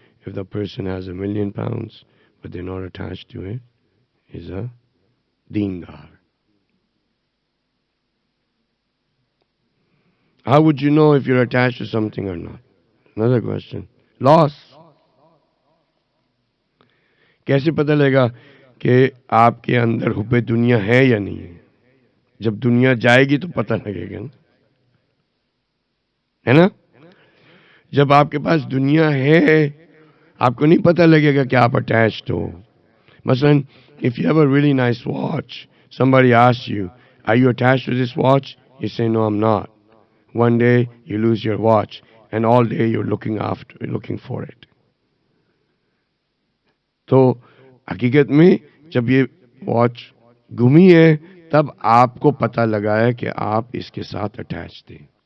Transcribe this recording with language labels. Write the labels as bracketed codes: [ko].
[en] If the person has £1,000,000 but they're not attached to it, is a deendar. How would you know if you're attached to something or not? Another question. Loss. [ur] کیسے پتہ لگے گا کہ آپ کے اندر حب دنیا ہے یا نہیں ہے؟ جب دنیا جائے گی تو پتہ لگے گا ہے نا. جب آپ کے پاس دنیا ہے آپ کو نہیں پتہ لگے گا کہ آپ اٹیچڈ ہو. [en] مثلا if you have a really nice watch, somebody asks you, are you attached to this watch? You say, no, I'm not. One day you lose your watch and all day you're looking for it. [ur] تو حقیقت میں جب یہ watch گمی ہے تب آپ کو پتہ لگا ہے کہ آپ اس کے ساتھ اٹیچ تھے.